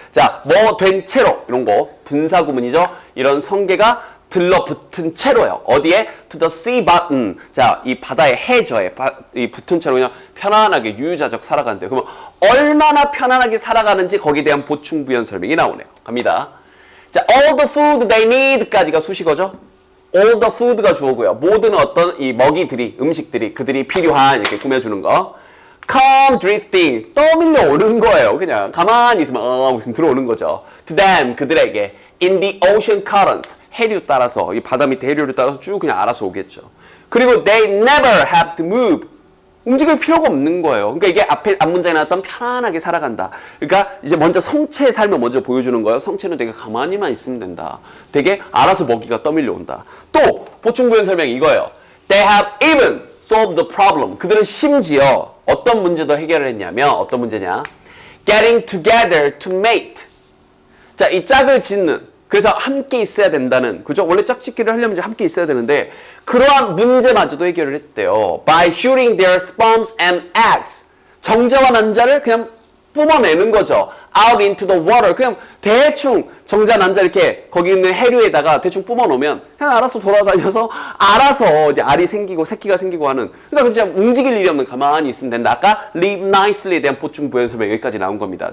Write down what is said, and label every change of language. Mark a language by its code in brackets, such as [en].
[ko] 자, 된 채로, 이런 거, 분사구문이죠. 이런 성계가 들러붙은 채로요. 어디에? [en] To the sea bottom. [ko] 자, 이 바다의 해저에 이 붙은 채로 그냥 편안하게 유유자적 살아가는데 그러면 얼마나 편안하게 살아가는지 거기에 대한 보충 부연 설명이 나오네요. 갑니다. 자, [en] all the food they need [ko] 까지가 수식어죠. [en] all the food [ko] 가 주어고요. 모든 어떤 이 먹이들이, 음식들이 그들이 필요한 이렇게 꾸며주는 거. [en] come drifting. [ko] 떠밀려 오는 거예요. 그냥 가만히 있으면 무슨 들어오는 거죠. [en] to them. 그들에게. in the ocean currents. [ko] 해류 따라서, 이 바다 밑에 해류를 따라서 쭉 그냥 알아서 오겠죠. 그리고 [en] they never have to move. [ko] 움직일 필요가 없는 거예요. 그러니까 이게 앞에 앞문장에 나왔던 편안하게 살아간다. 그러니까 이제 먼저 성체의 삶을 먼저 보여주는 거예요. 성체는 되게 가만히만 있으면 된다. 되게 알아서 먹이가 떠밀려 온다. 또 보충부연 설명이 이거예요. [en] They have even solved the problem. [ko] 그들은 심지어 어떤 문제도 해결을 했냐면 어떤 문제냐? [en] Getting together to mate. [ko] 자, 이 짝을 짓는. 그래서 함께 있어야 된다는, 그죠? 원래 짝짓기를 하려면 이제 함께 있어야 되는데, 그러한 문제마저도 해결을 했대요. [en] By shooting their sperms and eggs. [ko] 정자와 난자를 그냥 뿜어내는 거죠. [en] Out into the water. [ko] 그냥 대충 정자, 난자 이렇게 거기 있는 해류에다가 대충 뿜어놓으면 그냥 알아서 돌아다녀서 알아서 이제 알이 생기고 새끼가 생기고 하는. 그러니까 진짜 움직일 일이 없는 가만히 있으면 된다. 아까 [en] live nicely [ko] 에 대한 보충 부연 설명 여기까지 나온 겁니다.